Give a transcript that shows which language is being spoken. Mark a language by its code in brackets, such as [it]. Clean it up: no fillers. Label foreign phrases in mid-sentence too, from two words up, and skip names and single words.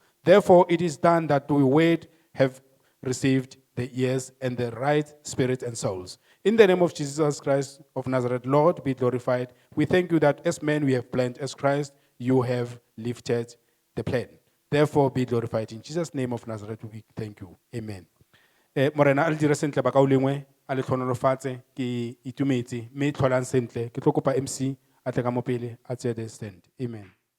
[en] Therefore, it is done that we word have received the ears and the right spirit and souls. In the name of Jesus Christ of Nazareth, Lord, be glorified. We thank you that as men we have planned, as Christ, you have lifted the plan. Therefore, be glorified. In Jesus' name of Nazareth, we thank you. Amen. [tn] Morena a le dire sentle ba ka o lengwe a le tlhonolofatse ke itumetse mme tlholang sentle ke tlo kopa MC a tle ka mo pele a tseye [en] the stand. Amen.